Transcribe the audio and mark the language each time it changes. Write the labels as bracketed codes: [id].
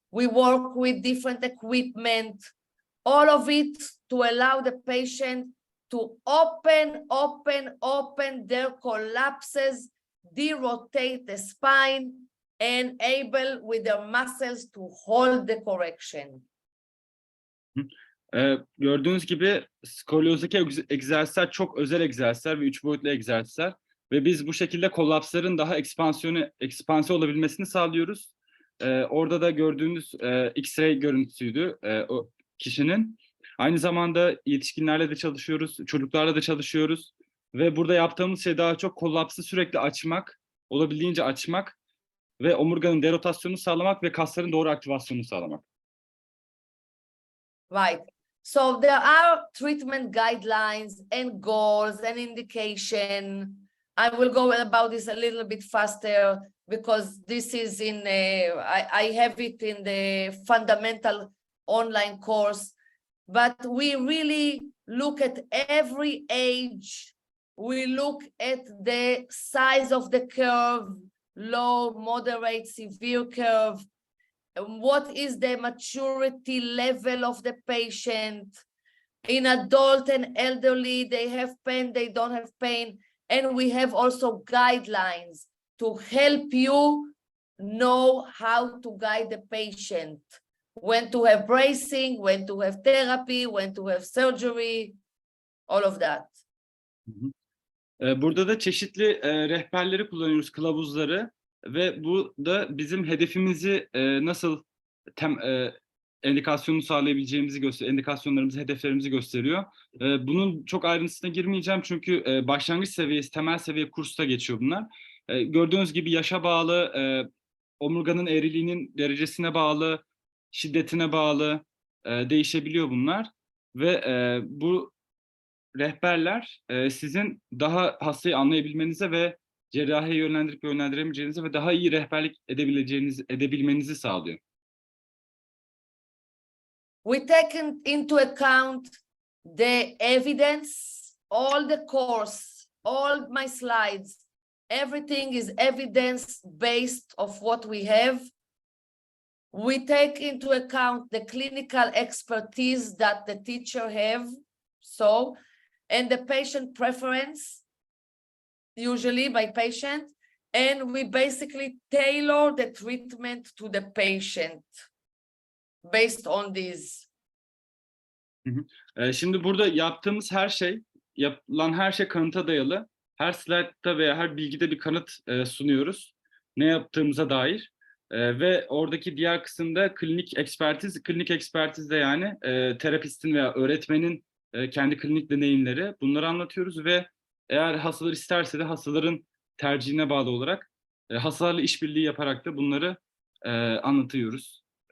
[en] We work with different equipment, all of it to allow the patient to open their collapses, derotate the spine, and able with their muscles to hold the correction. [tr] Gördüğünüz gibi skolyozdaki egzersizler çok özel egzersizler ve 3 boyutlu egzersizler ve biz bu şekilde kollapsların daha ekspansiyon olabilmesini sağlıyoruz. Orada da gördüğünüz X-ray görüntüsüydü o kişinin. Aynı zamanda yetişkinlerle de çalışıyoruz, çocuklarla da çalışıyoruz ve burada yaptığımız şey daha çok kollapsı sürekli açmak, olabildiğince açmak ve omurganın derotasyonunu sağlamak ve kasların doğru aktivasyonunu sağlamak. [en] Right. So there are treatment guidelines and goals and indication. I will go about this a little bit faster because this is in, I have it in the fundamental online course, but we really look at every age. We look at the size of the curve, low, moderate, severe curve. What is the maturity level of the patient? In adult and elderly, they have pain, they don't have pain. And we have also guidelines to help you know how to guide the patient, when to have bracing, when to have therapy, when to have surgery, all of that. [tr] Burada da çeşitli rehberleri kullanıyoruz, kılavuzları ve bu da bizim hedefimizi nasıl endikasyonunu sağlayabileceğimizi gösteriyor, endikasyonlarımızı, hedeflerimizi gösteriyor. Bunun çok ayrıntısına girmeyeceğim çünkü başlangıç seviyesi, temel seviye kursta geçiyor bunlar. Gördüğünüz gibi yaşa bağlı, omurganın eğriliğinin derecesine bağlı, şiddetine bağlı değişebiliyor bunlar ve bu rehberler sizin daha hastayı anlayabilmenize ve cerrahiye yönlendirip yönlendiremeyeceğinizi ve daha iyi rehberlik edebilmenizi sağlıyor. [en] We take into account the evidence, all the course, all my slides, everything is evidence-based of what we have. We take into account the clinical expertise that the teacher have, and the patient preference, usually by patient, and we basically tailor the treatment to the patient based on this. [tr] Şimdi burada yaptığımız her şey, yapılan her şey kanıta dayalı. Her slaytta veya her bilgide bir kanıt sunuyoruz ne yaptığımıza dair. Ve oradaki diğer kısımda klinik ekspertiz de yani terapistin veya öğretmenin kendi klinik deneyimleri, bunları anlatıyoruz ve eğer hastalar isterse de hastaların tercihine bağlı olarak hastalarla işbirliği yaparak da bunları anlatıyoruz.